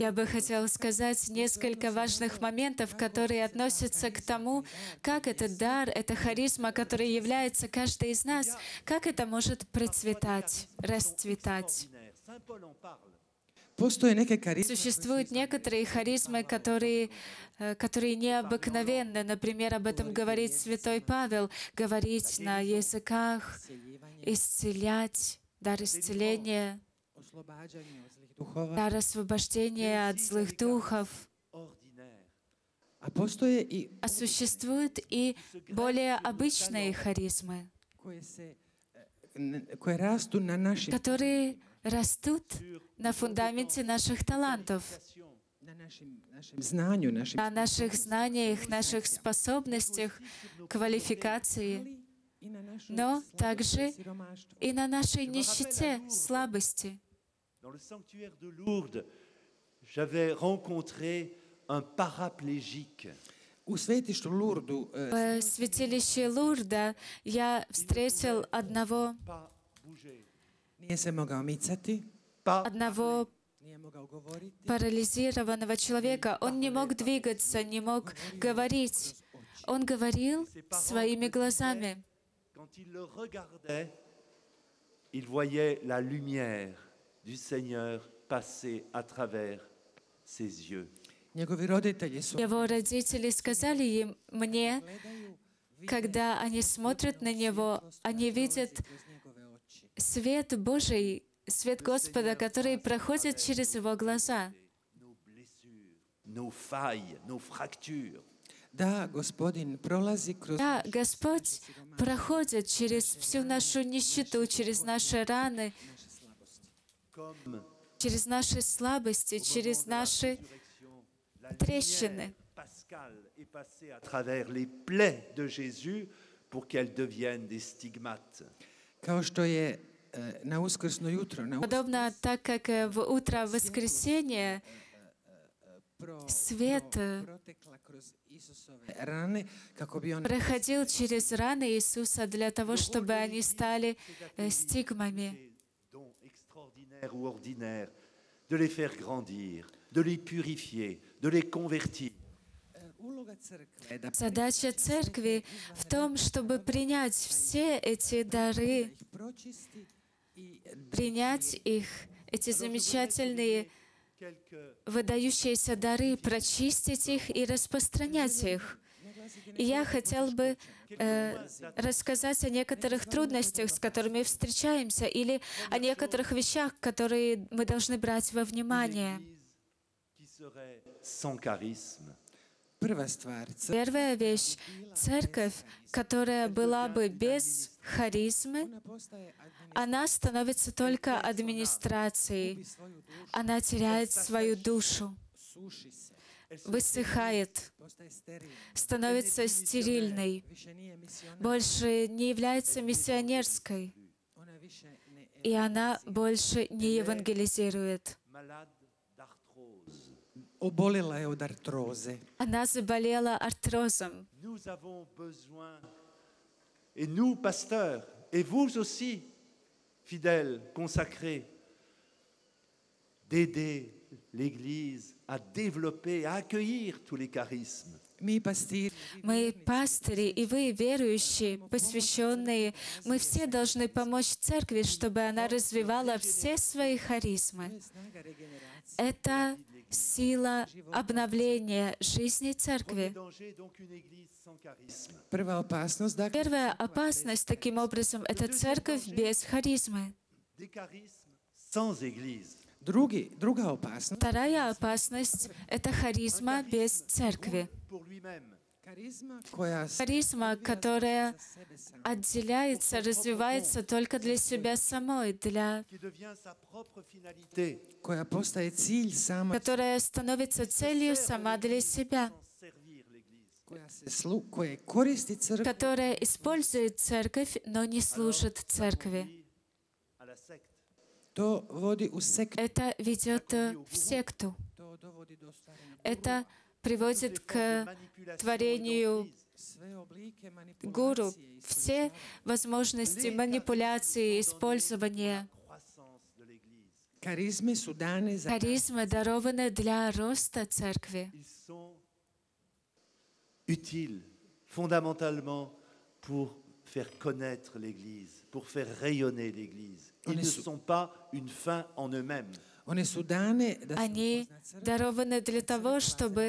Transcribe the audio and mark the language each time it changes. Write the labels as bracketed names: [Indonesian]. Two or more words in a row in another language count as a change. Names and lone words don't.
[Russian] Я бы хотела сказать несколько важных моментов, которые относятся к тому, как этот дар, эта харизма, которая является каждый из нас, как это может процветать, расцветать. [French] Saint Paul en parle. [Croatian] postoje neke karizme [Russian] Существуют некоторые харизмы, которые необыкновенны. Например, об этом говорит святой Павел, говорить на языках, исцелять, дар исцеления, [Croatian] oslobađanje od zlih duhova, [Russian] дар освобождения от злых духов. [French] Ordinaire. [Croatian] a postoje i [Russian] А существуют и более обычные харизмы, [Croatian] koje rastu na našim [Russian] которые rастут на фундаменте наших талантов, [Croatian] na našem znanju, našim [Russian] на наших знаниях, наших способностях, квалификации, [Croatian] i na našoj [Russian] но также [Croatian] siromaštvu. [Russian] и на нашей нищете, слабости. [French] Dans le sanctuaire de Lourdes, j'avais rencontré un paraplégique. [Croatian] U svetištu Lurdu [Russian] В святилище Лурда я встретил одного [French] Pas bouger, [Croatian] nije se mogao micati, [Russian] одного [Croatian] nije mogao govoriti, [Russian] парализированного человека. Он не мог двигаться, не мог говорить. Он говорил своими глазами. [French] Quand il le regardait, il voyait la lumière du Seigneur passer à travers ses yeux. [Croatian] njegovi roditelji su [Russian] Его родители сказали мне, когда они смотрят на него, они видят [Croatian] kroz njegove oči. [Russian] свет Божий, свет Господа, который проходит через его глаза. [French] Nos blessures, nos failles, nos fractures. [Croatian] Da, Gospodin prolazi kroz [Russian] Да, Господь проходит через всю нашу нищету, через наши раны, [French] Comme [Russian] через наши слабости, через наши [French] la [Russian] трещины. [French] lumière pascale est passée à travers les plaies de Jésus pour qu'elles deviennent des stigmates. [Croatian] kao što je na uskrsno jutro na [Russian] Подобно так, как в утро воскресенья свет [Croatian] protekla kroz Isusove rane kako bi on [Russian] проходил через раны Иисуса для того, чтобы они стали стигмами, [French] Ces dons extraordinaires ou ordinaires, de les faire grandir, de les purifier, de les convertir. [Croatian] uloga crkve je da [Russian] Задача церкви в том, чтобы принять все эти дары, [Croatian] ih pročisti i [Russian] принять их, эти замечательные выдающиеся дары, прочистить их и распространять их. И я хотел бы рассказать о некоторых трудностях, с которыми встречаемся, или о некоторых вещах, которые мы должны брать во внимание. [French] Qui serait sans charisme. [Croatian] Prva stvar, [Russian] Первая вещь — церковь, которая была бы без харизмы, [Croatian] ona postaje [Russian] она становится только администрацией. Она теряет свою душу, [Croatian] suši se, [Russian] высыхает, [Croatian] postaje sterilna, [Russian] становится стерильной, [Croatian] više nije misionar, [Russian] больше не является миссионерской, [Croatian] ona više ne [Russian] и она больше не евангелизирует. [French] Malade d'arthrose. [Croatian] obolela je od artroze. [Russian] Она заболела артрозом. [French] Nous avons besoin, et nous, pasteurs, et vous aussi, fidèles, consacrés, d'aider l'Église à développer, à accueillir tous les charismes. [Croatian] Mi pastiri, [Russian] Мы, пастыри, и вы, верующие, посвященные, мы все должны помочь церкви, чтобы она развивала все свои харизмы. [Croatian] snaga regeneracije. [Russian] Это сила обновления жизни [French] Premier [Russian] церкви. [French] danger, donc une Église sans charisme. [Croatian] Prva opasnost, dakle, [Russian] Первая опасность, таким образом, это церковь без харизмы. [French] Des charismes sans Église. [Croatian] druga opasnost, [Russian] Вторая опасность — это харизма без церкви. [French] Pour lui-même. [Croatian] karizma koja [Russian] Харизма, которая [Croatian] sebe sama, [Russian] отделяется, развивается только для себя самой, [French] Qui devient sa propre finalité. [Croatian] koja postaje cilj sama, [Russian] которая становится целью сама для себя, [French] Sans servir l'Église. [Croatian] koja koristi crkvu, [Russian] которая использует церковь, но не служит церкви. [French] À la secte. [Croatian] to vodi u sekt, [Russian] Это ведет в секту. [Croatian] to dovodi do stvaranja. [Russian] Это приводит к творению [Croatian] Sve oblike [Russian] гуру, [Croatian] manipulacije i [Russian] все возможности манипуляции, использования. [French] Croissance de l'Église. [Croatian] karizme su dane za [Russian] Харизмы дарованы для роста церкви. [French] Ils sont utiles fondamentalement pour faire connaître l'Église, pour faire rayonner l'Église. Ils ne sont pas une fin en eux-mêmes. [Croatian] One su dane da se [Russian] Они [Croatian] upozna crkva, [Russian] дарованы для того, чтобы